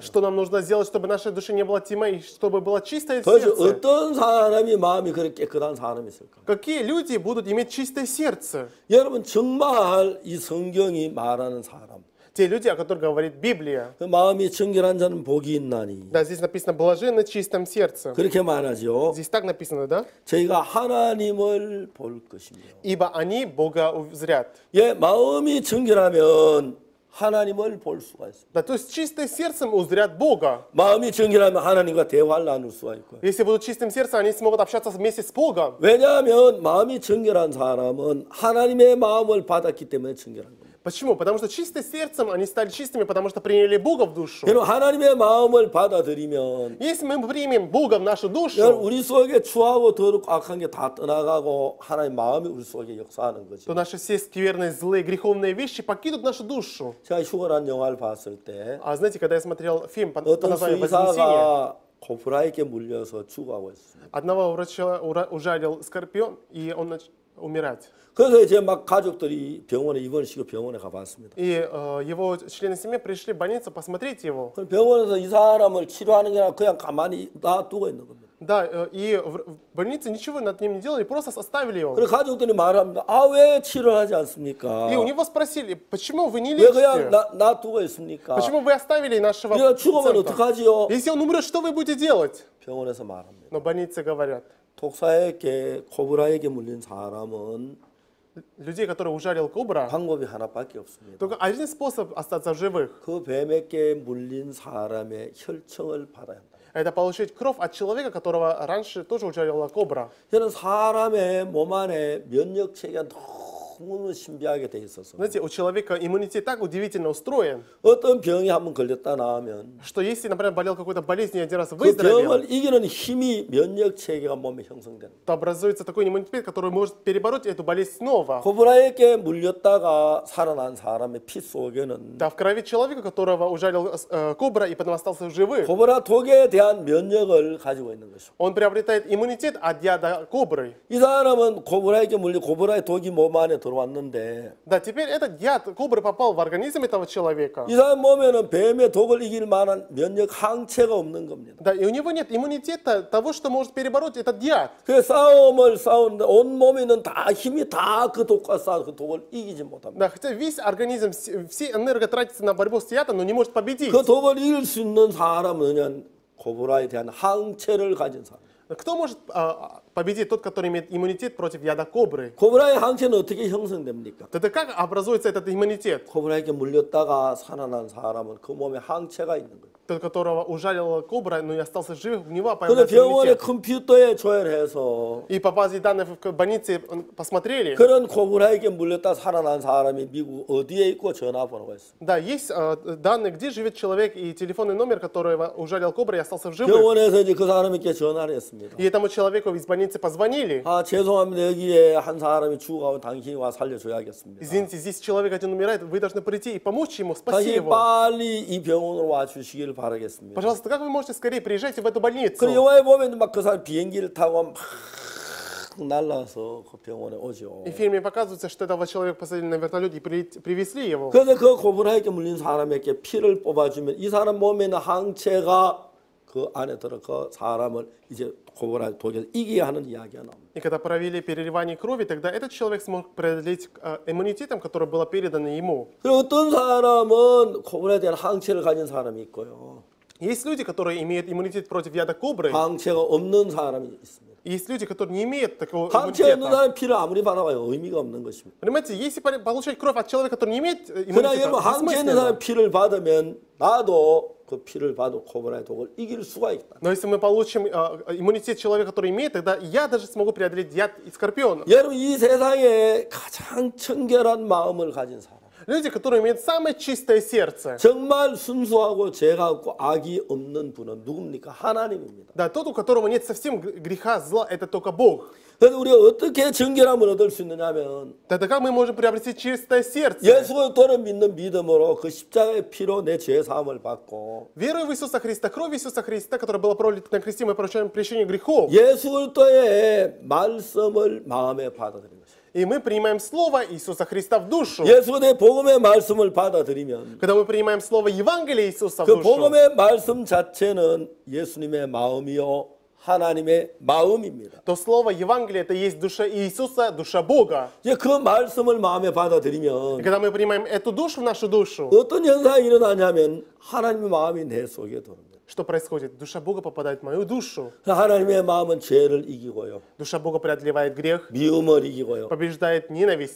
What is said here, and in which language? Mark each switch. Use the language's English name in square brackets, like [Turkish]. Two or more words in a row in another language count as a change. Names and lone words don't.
[Russian] Что нам нужно сделать, чтобы в нашей душе не было тьмы, и чтобы было чистое [Korean] 도대체 [Russian] сердце? [Korean] 어떤 사람이 마음이 그렇게 깨끗한 사람이 있을까요? [Russian] Какие люди будут иметь чистое сердце? [Korean] 여러분 정말 이 성경이 말하는 사람 [Russian] Те люди, о которых говорит Библия. [Korean] 그 마음이 정결한 자는 복이 있나니 [Russian] Да, здесь написано «блаженны чистым сердцем». [Korean] 그렇게 말하죠. [Russian] Здесь так написано, да? [Korean] 저희가 하나님을 볼 것이며 [Russian] Ибо они Бога узрят. [Korean] 예, 마음이 정결하면 하나님을 볼 수가 있습니다. [Russian] Да, то есть чистым сердцем узрят Бога. [Korean] 마음이 정결하면 하나님과 대화를 나눌 수가 있고요. [Russian] Если будут чистым сердцем, они смогут общаться вместе с Богом. [Korean] 왜냐하면 마음이 정결한 사람은 하나님의 마음을 받았기 때문에 정결한 겁니다. [Russian] Почему? Потому что чистым сердцем они стали чистыми, потому что приняли Бога в душу. [Korean] 여러분 하나님의 마음을 받아들이면 [Russian] Если мы примем Бога в нашу душу, [Korean] 여러분 우리 속에 추하고 더럽고 악한 게 다 떠나가고 하나님 마음이 우리 속에 역사하는 [Russian] то [Korean] 거죠. [Russian] наши все скверные, злые, греховные вещи покинут нашу душу. [Korean] 제가 휴거란 영화를 봤을 때 [Russian] А знаете, когда я смотрел фильм по [Korean] 어떤 [Russian] названию «Вознесение», [Korean] 수의사가 코브라에게 물려서 죽어가고 있습니다. [Russian] одного врача ужалил скорпион, и он начал умирать. [Korean] 그래서 이제 막 가족들이 병원에 입원시키고 병원에 가봤습니다. [Russian] И его члены семьи пришли в больницу посмотреть его. [Korean] 그럼 병원에서 이 사람을 치료하는 게 아니라 그냥 가만히 놔두고 있는 겁니다. [Russian] Да, и в больнице ничего над ним не делали, просто оставили его. [Korean] 그래서 가족들이 말합니다. 아, 왜 치료를 하지 않습니까? [Russian] И у него спросили, почему вы не [Korean] 왜 그냥 [Russian] лечите? [Korean] 놔두고 있습니까? [Russian] Почему вы оставили нашего [Korean] 얘가 죽으면 [Russian] пациента? [Korean] 어떡하지요? [Russian] Если он умрет, что вы будете делать? [Korean] 병원에서 말합니다. [Russian] Но больницы говорят, [Korean] 독사에게 코브라에게 물린 사람은 [Russian] людей, которые ужалил кобра, [Korean] 방법이 하나밖에 없습니다. [Russian] только один способ остаться в живых. [Korean] 그 뱀에게 물린 사람의 혈청을 받아야 한다. [Russian] Это получить кровь от человека, которого раньше тоже ужалила кобра. [Korean] 저는 사람의 몸 안에 면역 체계가 너무 신비하게 돼 있어서 [Russian] Знаете, у человека иммунитет так удивительно устроен, [Korean] 어떤 병이 한번 걸렸다 나면 [Russian] что если, например, болел какой-то болезнью и один раз [Korean] 그 [Russian] выздоровел, [Korean] 병을 이기는 힘이 면역 체계가 몸에 형성된다. [Russian] то образуется такой иммунитет, который может перебороть эту болезнь снова. [Korean] 코브라에게 물렸다가 살아난 사람의 피 속에는 [Russian] Да, в крови человека, которого ужалил кобра и потом остался в живых, [Korean] 코브라 독에 대한 면역을 가지고 있는 것이고 [Russian] он приобретает иммунитет от яда кобры. [Korean] 이 사람은 코브라에게 물려 코브라의 독이 몸 안에 들어왔는데 [Russian] Да, теперь этот яд кобры попал в организм этого человека. [Korean] 이 사람 몸에는 뱀의 독을 이길 만한 면역 항체가 없는 겁니다. [Russian] Да, и у него нет иммунитета того, что может перебороть этот яд. [Korean] 그 싸움을 싸우는데 온 몸에 있는 다 힘이 다 그 독과 싸워 그 독을 이기지 못합니다. [Russian] Да, хотя весь организм, все энерго тратится на борьбу с ядом, но не может победить. [Korean] 그 독을 이길 수 있는 사람은 그냥 코브라에 대한 항체를 가진 사람. [Russian] Кто может победить? Тот, который имеет иммунитет против яда кобры. [Korean] 코브라의 항체는 어떻게 형성됩니까? [Russian] Тогда как образуется этот иммунитет? [Korean] 코브라에게 물렸다가 살아난 사람은 그 몸에 항체가 있는 거예요. [Russian] Тот, которого ужалила кобра, но не остался жив, у него [Korean] 근데 [Russian] появляется [Korean] 병원의 [Russian] иммунитет. [Korean] 컴퓨터에 조회해서 [Russian] И по базе данных в больнице посмотрели. [Korean] 그런 코브라에게 물렸다 살아난 사람이 미국 어디에 있고 전화번호가 있습니다. [Russian] Да, есть данные, где живет человек и телефонный номер, которого ужалил кобра и остался в живых. [Korean] 병원에서 이제 그 사람에게 전화를 했습니다. И этому человеку из больницы позвонили. 아 죄송합니다. 여기에 한 사람이 죽어가고 당신이 와 살려줘야겠습니다. [Russian] Извините, здесь человек один умирает, вы должны прийти и помочь ему, спасти [Korean] 당신이 [Russian] его. [Korean] 빨리 이 병원으로 와 주시기를 바라겠습니다. [Russian] Пожалуйста, как вы можете скорее приезжайте в эту [Korean] 그 [Russian] больницу? [Korean] 영화에 보면 막 그 사람 비행기를 타고 막 날라서 그 병원에 오죠. [Russian] И в фильме показывается, что этого человека посадили на вертолет и привезли его. [Korean] 그래서 그 코브라에게 물린 사람에게 피를 뽑아주면 이 사람 몸에 있는 항체가 그 안에 들어 그 사람을 이제 코브라 독에서 이기게 하는 이야기가 나옵니다. [Russian] И когда провели переливание крови, тогда этот человек смог преодолеть иммунитетом, который было передано ему. [Korean] 그리고 어떤 사람은 코브라에 대한 항체를 가진 사람이 있고요. [Russian] Есть люди, которые имеют иммунитет против яда кобры. [Korean] 항체가 없는 사람이 있습니다. [Russian] И есть люди, которые не имеют такого [Korean] 항체 없는 [Russian] иммунитета. [Korean] 사람 피를 아무리 받아봐요 의미가 없는 것입니다. [Russian] Понимаете, если получать кровь от человека, который не имеет [Korean] 그러나 [Russian] иммунитета, [Korean] 여러분 항체 있는 [Russian] бессмысленно. [Korean] 사람 피를 받으면 나도 그 피를 받아 코브라의 독을 이길 수가 있다. [Russian] Но если мы получим иммунитет человека, который имеет, тогда я даже смогу преодолеть яд и скорпиона. [Korean] 여러분 이 세상에 가장 청결한 마음을 가진 사람, [Russian] Люди, которые имеют самое чистое сердце. [Korean] 정말 순수하고 죄가 없고 악이 없는 분은 누굽니까? 하나님입니다. [Russian] Да, тот, у которого нет совсем греха, зла, это только Бог. [Korean] 그래서 우리가 어떻게 정결함을 얻을 수 있느냐면 [Russian] Тогда как мы можем приобрести чистое сердце? [Korean] 예수 그리스도를 믿는 믿음으로 그 십자가의 피로 내 죄 사함을 받고 [Russian] Веруя в Иисуса Христа, кровь Иисуса Христа, которая была пролита на кресте, мы получаем прощение грехов. [Korean] 예수 그리스도의 말씀을 마음에 받아들이는 것입니다. [Russian] И мы принимаем Слово Иисуса Христа в душу. [Korean] 예수 그리스도의 복음의 말씀을 받아들이면 [Russian] Когда мы принимаем Слово Евангелия Иисуса в [Korean] 그 [Russian] душу, [Korean] 복음의 말씀 자체는 예수님의 마음이요 하나님의 마음입니다. [Russian] то Слово Евангелия это есть душа Иисуса, душа Бога. [Korean] 이제 그 말씀을 마음에 [Russian] И [Korean] 받아들이면 [Russian] когда мы принимаем эту душу в нашу душу, [Korean] 어떤 현상이 일어나냐면 하나님의 마음이 내 속에 들어옵니다. [Russian] что происходит? Душа Бога попадает в мою душу. [Korean] 하나님의 마음은 죄를 이기고요. [Russian] Душа Бога преодолевает грех, [Korean] 미움을 이기고요. [Russian] побеждает ненависть,